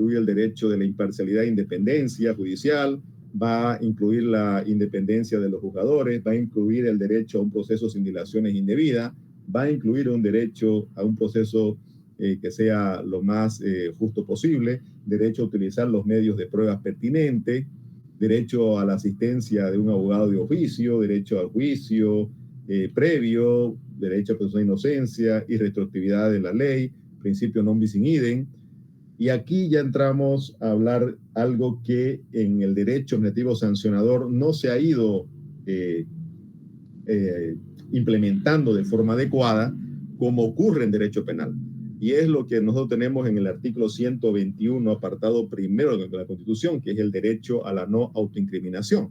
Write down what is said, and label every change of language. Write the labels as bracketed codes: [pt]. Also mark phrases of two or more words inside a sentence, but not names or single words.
[es] incluir el derecho de la imparcialidad e independencia judicial, va a incluir la independencia de los juzgadores, va a incluir el derecho a un proceso sin dilaciones indebidas, va a incluir un derecho a un proceso que sea lo más justo posible, derecho a utilizar los medios de pruebas pertinentes, derecho a la asistencia de un abogado de oficio, derecho al juicio previo, derecho a presunción de inocencia y retroactividad de la ley, principio [la] non bis in idem. [es] Y aquí ya entramos a hablar algo que en el derecho administrativo sancionador no se ha ido implementando de forma adecuada, como ocurre en derecho penal. Y es lo que nosotros tenemos en el artículo 121, apartado primero de la Constitución, que es el derecho a la no autoincriminación.